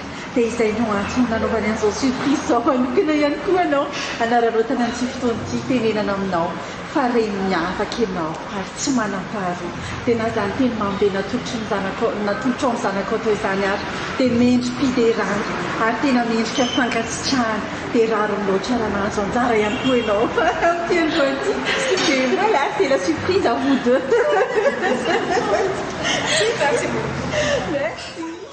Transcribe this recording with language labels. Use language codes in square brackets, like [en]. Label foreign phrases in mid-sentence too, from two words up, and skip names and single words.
[mg] Dia izay no antony nanaovany an'izao surprise izao manokana ihany koa anao hanararaotana an'ity fotoana ity tenenana aminao fa reny miavaka ianao ary tsy manam-paharoa. Dia na izany teny mamy be natolotrao ny zanaka atao izany ary dia mendrim-piderana ary tena mendrika fankasitrahana dia raro loatra raha nahazo anjara ihany koa ianao amin'ity androany ity. [fr] Dia voilà, c'est la surprise à vous deux. Merci beaucoup. Merci.